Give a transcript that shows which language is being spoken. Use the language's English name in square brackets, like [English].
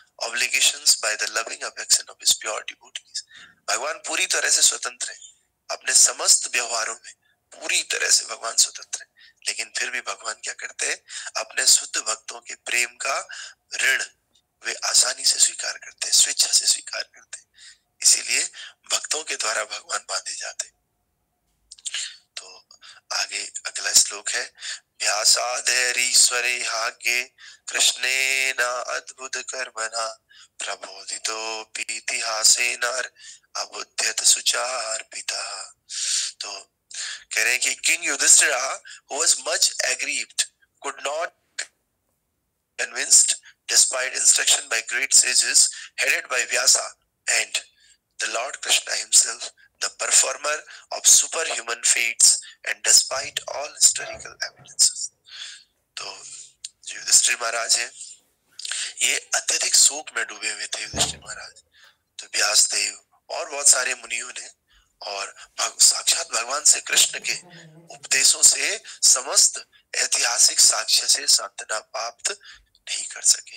[English] obligations by the loving affection of his pure devotees. [Hindi] भगवान पूरी तरह से स्वतंत्र है अपने समस्त व्यवहारों में, पूरी तरह से भगवान स्वतंत्र है, लेकिन फिर भी भगवान क्या करते हैं, अपने शुद्ध भक्तों के प्रेम का ऋण वे आसानी से स्वीकार करते हैं, स्वेच्छा से स्वीकार करते हैं, इसीलिए भक्तों के द्वारा भगवान बांधे जाते। तो आगे अगला श्लोक है, [Sanskrit] व्यासादेरीश्वरे हाग्ये कृष्णेन अद्भुत कर्मणा प्रबोधितो पीतिहासेन अबुध्यत सुचार्पिता। [Hindi] तो कह रहे हैं कि king Yudhishthira [English] who was much aggrieved could not convinced despite instruction by great sages headed by Vyasa and the Lord Krishna himself, the performer of superhuman feats and despite all historical evidences। [Hindi] तो युधिष्ठिर महाराज हैं, ये अत्यधिक शोक में डूबे हुए थे युधिष्ठिर महाराज। तो व्यास देव और बहुत सारे मुनियों ने और साक्षात भगवान से कृष्ण के उपदेशों से समस्त ऐतिहासिक साक्ष्य से सांत्वना प्राप्त नहीं कर सके।